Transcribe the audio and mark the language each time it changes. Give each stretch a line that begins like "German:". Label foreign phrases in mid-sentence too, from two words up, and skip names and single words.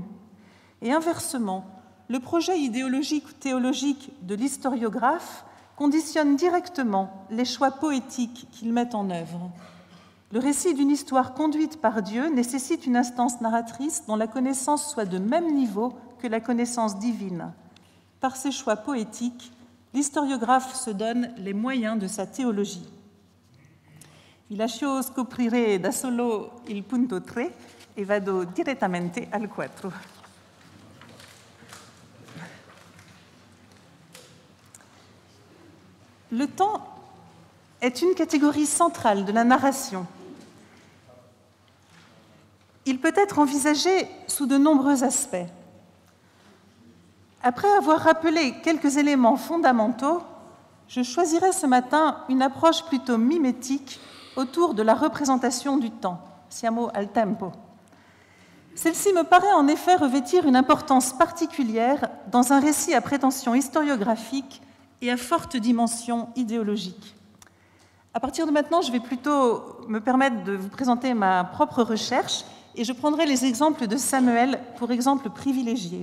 French: Et inversement, le projet idéologique ou théologique de l'historiographe conditionne directement les choix poétiques qu'il met en œuvre. Le récit d'une histoire conduite par Dieu nécessite une instance narratrice dont la connaissance soit de même niveau que la connaissance divine. Par ses choix poétiques, l'historiographe se donne les moyens de sa théologie.
Italian: Vi lascio scoprire da solo il punto 3 e vado direttamente al 4.
French: Le temps est une catégorie centrale de la narration. Il peut être envisagé sous de nombreux aspects. Après avoir rappelé quelques éléments fondamentaux, je choisirai ce matin une approche plutôt mimétique autour de la représentation du temps.
Italian: Siamo al tempo.
French: Celle-ci me paraît en effet revêtir une importance particulière dans un récit à prétention historiographique et à forte dimension idéologique. À partir de maintenant, je vais plutôt me permettre de vous présenter ma propre recherche et je prendrai les exemples de Samuel pour exemple privilégiés.